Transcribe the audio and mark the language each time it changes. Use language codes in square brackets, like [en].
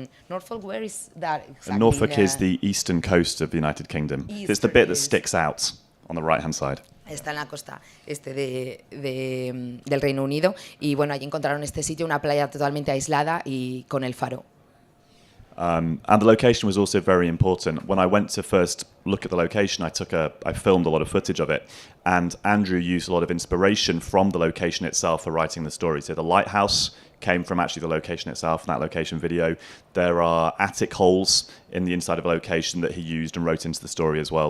[en] Norfolk, where is that exactly? Norfolk is the eastern coast of the United Kingdom. It's the bit that sticks out on the right hand side. [es] Está en la costa del Reino Unido, y bueno, allí encontraron este sitio, una playa totalmente aislada y con el faro. [en] And the location was also very important. When I went to first look at the location, I filmed a lot of footage of it, and Andrew used a lot of inspiration from the location itself for writing the story. So the lighthouse came from actually the location itself, in that location video. There are attic holes in the inside of a location that he used and wrote into the story as well.